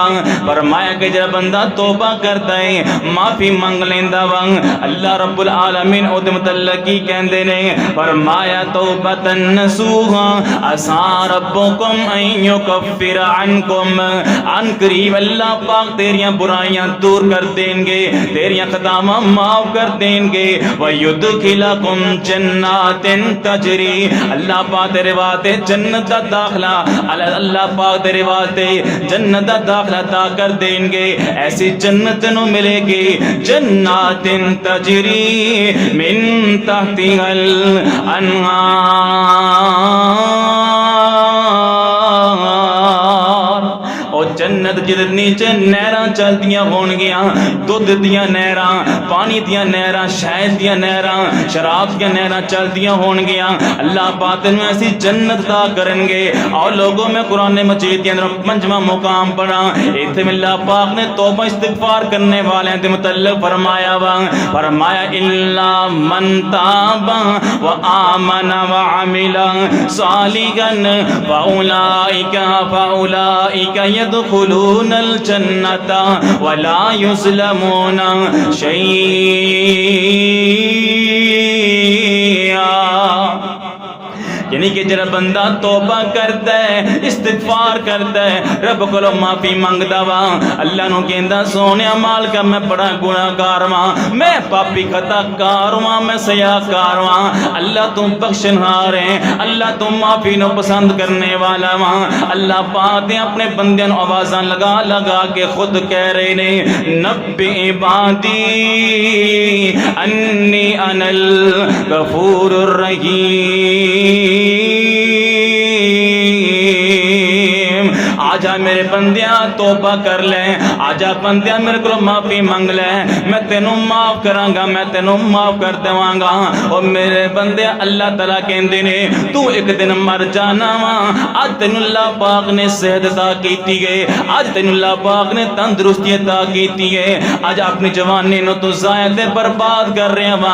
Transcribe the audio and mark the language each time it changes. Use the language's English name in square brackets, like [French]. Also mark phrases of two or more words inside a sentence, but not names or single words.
[Urdu] فرمایا کہ جب بندہ توبہ کرتا ہے، [Punjabi] معافی منگ لیندا وا، اللہ [Arabic] رب العالمین [Punjabi] او دے متعلق کی کہندے نے، فرمایا [Arabic] توبۃ نصوحا عسى ربکم ان یکفر عنکم، [Punjabi] ان قریب اللہ پاک تیریاں برائیاں دور کر دیں گے، تیریاں خطاواں معاف کر دیں گے، [Arabic] ویدخلکم جنات تجری، [Punjabi] اللہ پاک تیرے واسطے جنت دا داخلہ، اللہ پاک تیرے واسطے جنت دا داخلہ عطا کر دیں گے، ایسی جنت نو ملے گی، [Arabic] جنات تجری من تحتها الانہار، [Punjabi] اور جنت جدے نیچے نہراں چلدیاں ہون گیاں، دودھ دیاں نہراں، پانی دیاں نہراں، شہد دیاں نہراں، شراب دیاں نہراں چلدیاں ہون گیاں، اللہ پاک تینوں ایسی جنت عطا کرن گے۔ [Urdu] اور لوگوں میں قرآن مجید کے اندر [Punjabi] پنجواں مقام پڑھا، ایتھے میں اللہ پاک نے توبہ استغفار کرنے والے دے متعلق فرمایا وا، فرمایا [Arabic] الا من تاب وآمن وعمل صالحا فاولئک يدخلون الجنة ولا يظلمون شيئا، [Urdu] یعنی کہ جب بندہ توبہ کرتا ہے، استغفار کرتا ہے، [Punjabi] رب کو معافی منگدا وا، اللہ نو کہندا سونیا مالکا میں بڑا گناہگار واں، میں پاپی خطا کار واں، میں سیاہکار واں، اللہ تو بخشنہار ہے، اللہ تو معافی نو پسند کرنے والا واں۔ اللہ پاک نے اپنے بندیاں نو آوازاں لگا لگا کے خود کہہ رہے نے، [Arabic] نبئ عبادی انی انا الغفور الرحیم، [Punjabi] آجا میرے بندیاں توبہ کر لیں، آجا بندیاں میرے کو معافی منگ لیں، میں تینوں معاف کراں گا، میں تینوں معاف کر دیواں گا۔ اور میرے بندیاں اللہ تعالیٰ کہندے نے تو ایک دن مر جانا وا، آج تینوں اللہ پاک نے صحت عطا کیتی ہے، آج تینوں اللہ پاک نے تندرستی عطا کیتی ہے، آج اپنی جوانی نو تو ضائع تے برباد کر رہے وا۔